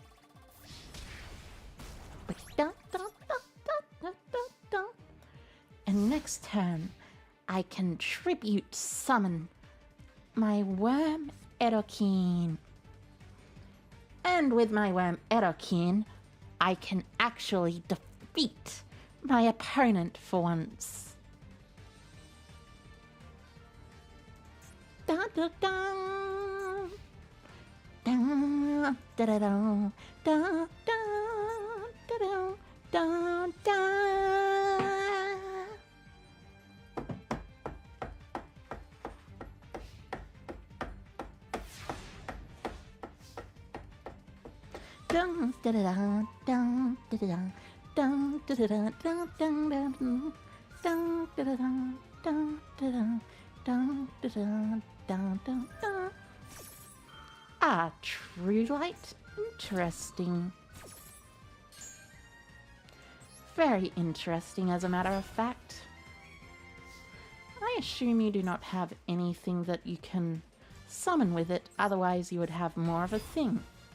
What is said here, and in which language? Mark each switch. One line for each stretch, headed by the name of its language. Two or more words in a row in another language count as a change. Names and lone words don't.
English: And next turn, I can tribute summon my Worm Edokin. And with my Worm Edokin, I can actually defeat my opponent for once. Da da da da da da da da da da da. Dun da da da dun da da dun da da dun dun dun dun dun da da dun dun da dun dun da dun dun dun dun. Ah, True Light. Interesting. Very interesting, as a matter of fact. I assume you do not have anything that you can summon with it, otherwise you would have more of a thing.